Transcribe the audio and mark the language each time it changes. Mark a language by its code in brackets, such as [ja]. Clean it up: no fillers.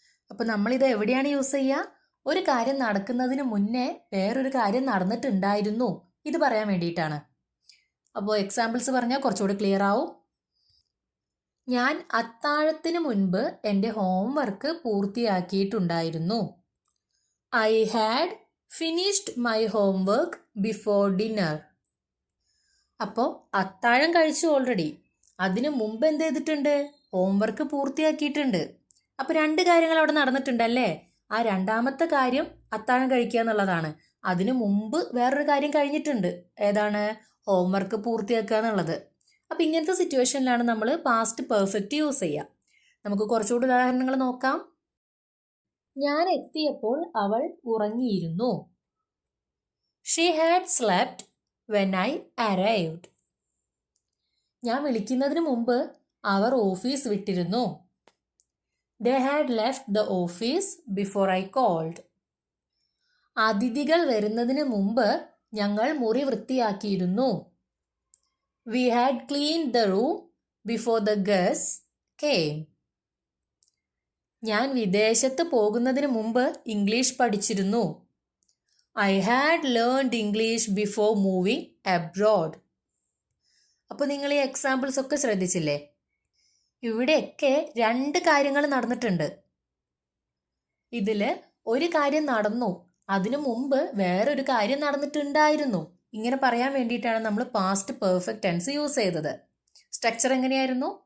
[ml] അപ്പോൾ നമ്മളിത് എവിടെയാണ് യൂസ് ചെയ്യുക? ഒരു കാര്യം നടക്കുന്നതിന് മുന്നേ വേറൊരു കാര്യം നടന്നിട്ടുണ്ടായിരുന്നു, ഇത് പറയാൻ വേണ്ടിയിട്ടാണ്. അപ്പോൾ എക്സാമ്പിൾസ് പറഞ്ഞാൽ കുറച്ചുകൂടി ക്ലിയർ ആവും. ഞാൻ അത്താഴത്തിന് മുൻപ് എൻ്റെ homework പൂർത്തിയാക്കിയിട്ടുണ്ടായിരുന്നു. [en] I had finished my homework before dinner. [ml] അപ്പോൾ അത്താഴം കഴിച്ചു ഓൾറെഡി, അതിനു മുമ്പ് എന്ത് ചെയ്തിട്ടുണ്ട്? ഹോംവർക്ക് പൂർത്തിയാക്കിയിട്ടുണ്ട്. അപ്പോൾ രണ്ട് കാര്യങ്ങൾ അവിടെ നടന്നിട്ടുണ്ടല്ലേ. ആ രണ്ടാമത്തെ കാര്യം അത്താഴം കഴിക്കുക എന്നുള്ളതാണ്. അതിനു മുമ്പ് വേറൊരു കാര്യം കഴിഞ്ഞിട്ടുണ്ട്. ഏതാണ്? ഹോംവർക്ക് പൂർത്തിയാക്കുക എന്നുള്ളത്. അപ്പോൾ ഇങ്ങനത്തെ സിറ്റുവേഷനിലാണ് നമ്മൾ പാസ്റ്റ് പെർഫെക്റ്റ് യൂസ് ചെയ്യുക. നമുക്ക് കുറച്ചുകൂടി ഉദാഹരണങ്ങൾ നോക്കാം. ഞാൻ എത്തിയപ്പോൾ അവൾ ഉറങ്ങിയിരുന്നു. [en] She had slept when I arrived. [ml] ഞാൻ വിളിക്കുന്നതിന് മുമ്പ് അവർ ഓഫീസ് വിട്ടിരുന്നു. [en] They had left the office before I called. [ml] അതിഥികൾ വരുന്നതിന് മുമ്പ് ഞങ്ങൾ മുറി വൃത്തിയാക്കിയിരുന്നു. [en] We had cleaned the room before the guests came. [ml] ഞാൻ വിദേശത്ത് പോകുന്നതിന് മുമ്പ് ഇംഗ്ലീഷ് പഠിച്ചിരുന്നു. [en] I had learned English before moving abroad. [ml] അപ്പോൾ നിങ്ങൾ ഈ എക്സാമ്പിൾസ് ഒക്കെ ശ്രദ്ധിച്ചില്ലേ? ഇവിടെയൊക്കെ രണ്ട് കാര്യങ്ങൾ നടന്നിട്ടുണ്ട്. ഇതിൽ ഒരു കാര്യം നടന്നു, അതിനു മുമ്പ് വേറൊരു കാര്യം നടന്നിട്ടുണ്ടായിരുന്നു. ഇങ്ങനെ പറയാൻ വേണ്ടിയിട്ടാണ് നമ്മൾ പാസ്റ്റ് പെർഫെക്റ്റ് ടെൻസ് യൂസ് ചെയ്തത്. സ്ട്രക്ചർ എങ്ങനെയായിരുന്നു?